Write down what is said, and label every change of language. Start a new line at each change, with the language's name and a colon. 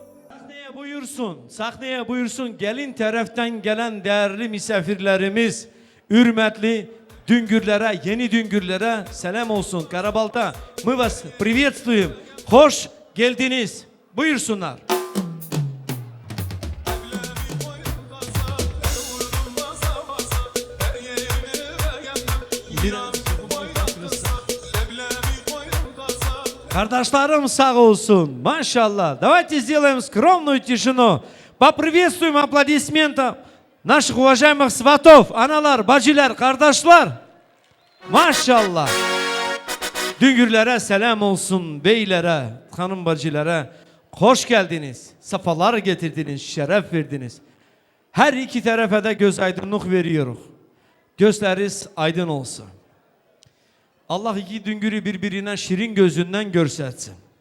Turkish: Sahneye buyursun, sahneye buyursun gelin taraftan gelen değerli misafirlerimiz, hürmetli düngürlere, yeni düngürlere selam olsun.
Russian: Karabalta, мы вас приветствуем.
Turkish: Hoş geldiniz. Buyursunlar. Kardeşlerim sağ olsun. Maşallah.
Russian: Давайте сделаем скромную тишину. Поприветствуем аплодисментом наших уважаемых сватов,
Turkish: analar, bacılar, kardeşler. Maşallah. Düngürlere selam olsun, beylere, hanım bacılara. Hoş geldiniz. Safalar getirdiniz, şeref verdiniz. Her iki tarafa da göz aydınlık veriyoruz. Gözleriniz aydın olsun. Allah iki düngürü birbirine şirin gözünden görsetsin.